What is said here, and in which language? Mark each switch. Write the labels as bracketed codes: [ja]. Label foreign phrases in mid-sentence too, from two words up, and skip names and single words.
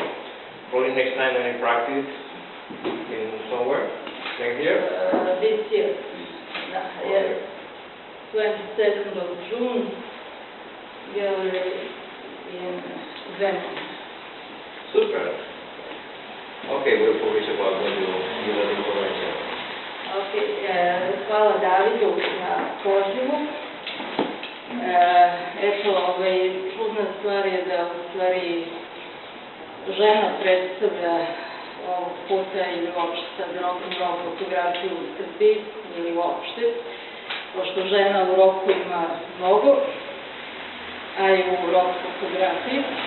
[en] Probably next time any practice in somewhere, next year? This year. Yes. 22nd of June, gallery in Venice. Super. Okay, we'll publish about when you give us information. [sr] Okay, hvala Davidu na pozivu. Eto, čudna stvar je da u stvari žena predstavlja ovog puta ili uopšte sad rock'n'roll fotografiju u Srbiji ili uopšte, pošto žena u roku ima mnogo, a i u rock fotografiji.